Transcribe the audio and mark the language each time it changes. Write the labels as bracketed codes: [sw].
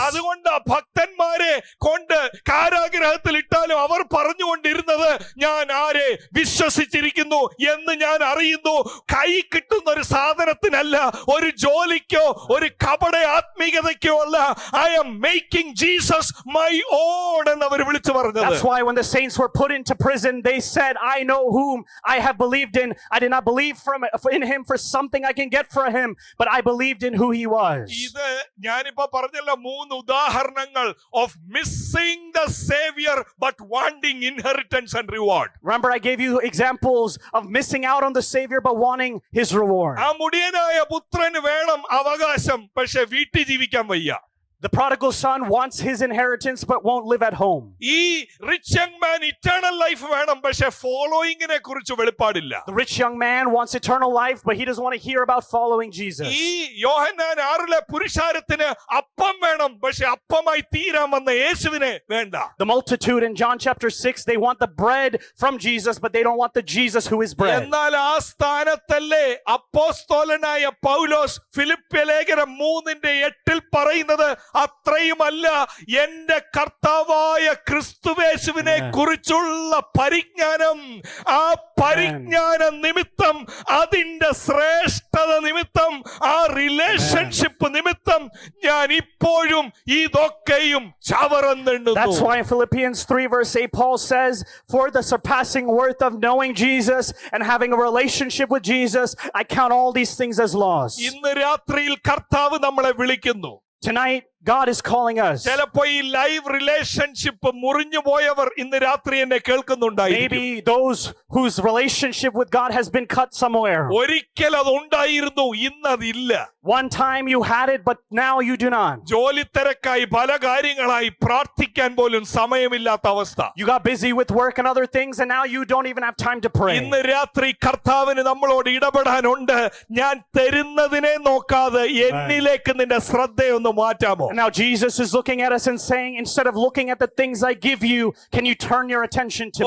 [ml] അതുകൊണ്ട് ഭക്തന്മാരെ കൊണ്ട് കാരാഗ്രഹത്തിൽ ഇട്ടാലും അവർ പറഞ്ഞുകൊണ്ടിരുന്നത്, ഞാൻ ആരെ വിശ്വസിച്ചിരിക്കുന്നു എന്ന് ഞാൻ അറിയുന്നു. കൈ കിട്ടുന്ന ഒരു സാധനത്തിനല്ല, ഒരു ജോലിക്കോ ഒരു കപട ആത്മീയതയ്ക്കോ അല്ല. [en] I am making Jesus my own [ml] എന്ന് അവർ വിളിച്ചു പറഞ്ഞത്. [en] That's why when the saints were put into prison, they said, I know whom I have believed in. I did not believe in him for something I can get for him, but I believed in who he was. [ml] ഇത് ഞാനിപ്പോ പറഞ്ഞല്ലോ 3 ഉദാഹരണങ്ങൾ [en] of missing the savior but wanting inheritance and reward. Remember, I gave you examples of missing out on the Savior but wanting his reward. [ml] ആ മുടിയനായ പുത്രന് വേണം അവകാശം, പക്ഷെ വീട്ടിൽ ജീവിക്കാൻ വയ്യ. [en] The prodigal son wants his inheritance but won't live at home. [ml] ഈ [en] rich young man eternal life [ml] വേണം, പക്ഷെ ഫോളോയിങ്ങിനെ കുറിച്ച് വെളിപ്പാടില്ല. [en] The rich young man wants eternal life, but he doesn't want to hear about following Jesus. [ml] ഈ യോഹന്നാൻ 6 പുരുഷാരത്തിന് അപ്പം വേണം, പക്ഷെ അപ്പമായി തീരാൻ വന്ന യേശുവിനെ വേണ്ട. [en] The multitude in John chapter 6, they want the bread from Jesus, but they don't want the Jesus who is bread. [ml] എന്നാൽ ആ സ്ഥാനത്തല്ലേ അപ്പോസ്തലനായ പൗലോസ് ഫിലിപ്പ്യ ലേഖനം 3:8 പറയുന്നത്, അത്രയുമല്ല, എന്റെ കർത്താവായ ക്രിസ്തുവേശുവിനെ കുറിച്ചുള്ള പരിജ്ഞാനം, ആ പരിജ്ഞാന നിമിത്തം, അതിന്റെ ശ്രേഷ്ഠത നിമിത്തം, ആ റിലേഷൻഷിപ്പ് നിമിത്തം ഞാൻ ഇപ്പോഴും ഇതൊക്കെയും ചവറന്നുണ്ട്. [en] That's why in Philippians 3 verse 8 Paul says, for the surpassing worth of knowing Jesus and having a relationship with Jesus, I count all these things as loss. [ml] ഇന്ന് രാത്രിയിൽ കർത്താവ് നമ്മളെ വിളിക്കുന്നു. [en] Tonight, God is calling us. [ml] ചിലപ്പോ ഈ live relationship മുറിഞ്ഞു പോയവർ ഇന്ന് രാത്രി എന്നെ കേൾക്കുന്നുണ്ടായിരിക്കും. [en] Maybe those whose relationship with God has been cut somewhere. [ml] ഒരിക്കൽ അത് ഉണ്ടായിരുന്നു, ഇന്നതില്ല. [en] One time you had it, but now you do not. [ml] ജോലി തിരക്കായി പല കാര്യങ്ങളായി പ്രാർത്ഥിക്കാൻ പോലും സമയമില്ലാത്ത അവസ്ഥ. [en] You got busy with work and other things, and now you don't even have time to pray. [ml] ഇന്ന് രാത്രി കർത്താവിന് നമ്മളോട് ഇടപെടാനുണ്ട്. ഞാൻ തരുന്നതിനെ നോക്കാതെ എന്നിലേക്ക് നിന്റെ ശ്രദ്ധയൊന്ന് മാറ്റാമോ? [en] And now Jesus is looking at us and saying, instead of looking at the things I give you, can you turn your attention to